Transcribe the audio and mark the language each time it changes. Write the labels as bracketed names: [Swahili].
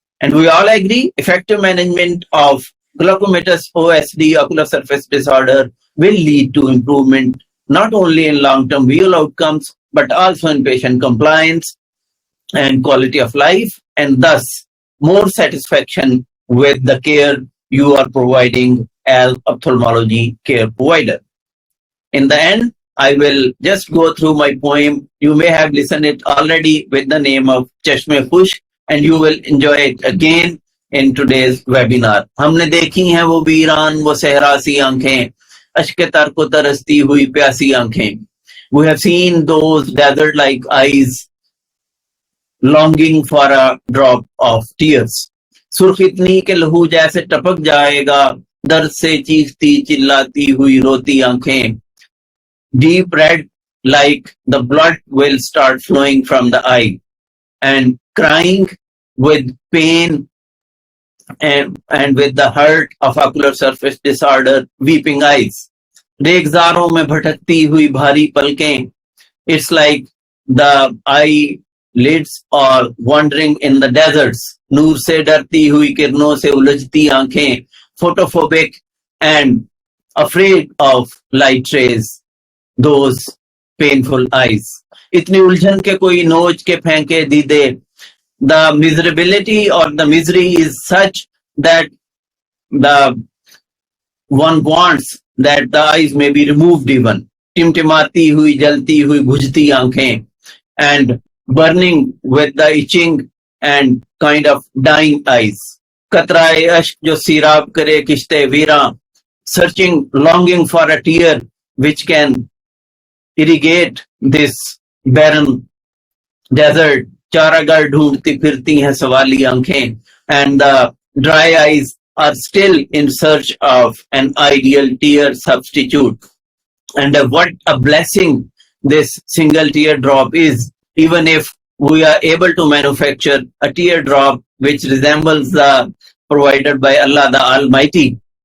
[English] And we all agree effective management of glaucomatous OSD ocular surface disorder will lead to improvement not only in long-term visual outcomes but also in patient compliance and quality of life, and thus more satisfaction with the care you are providing as ophthalmology care provider. In the end, I will just go through my poem. You may have listened it already with the name of Chashme Khush, and you will enjoy it again in today's webinar. [Hindi] हमने देखी हैं वो वीरान वो सहरा सी आंखें, अश्क तर को तरसती हुई प्यासी आंखें. [English] We have seen those desert-like eyes longing for a drop of tears. [Hindi] सुर्ख इतनी के लहू जैसे टपक जाएगा, दर्द से चीखती चिल्लाती हुई रोती आंखें. [English] Deep red, like the blood will start flowing from the eye, and crying with pain and with the hurt of ocular surface disorder, weeping eyes. [Hindi] रेगजारों में भटकती हुई भारी पलकें. [English] It's like the eyelids are wandering in the deserts. [Hindi] नूर से डरती हुई किरणों से उलझती आंखें. [English] Photophobic and afraid of light rays. Those painful eyes. [Hindi] इतनी उलझन के कोई नोच के फेंके दीदे. [English] The miserability or the misery is such that the one wants that the eyes may be removed even. [Hindi] टिमटिमाती हुई जलती हुई बुझती आंखें [English] and burning with the itching and kind of dying eyes. [Hindi] कतराए अश्क जो सीराब करे किश्ते वीरा. [English] Searching, longing for a tear which can irrigate this barren desert. [Hindi] चारागार ढूंढती फिरती हैं सवाली आंखें. [English] And the dry eyes are still in search of an ideal tear substitute. And what a blessing this single teardrop is, even if we are able to manufacture a teardrop which resembles the provided by Allah the Almighty.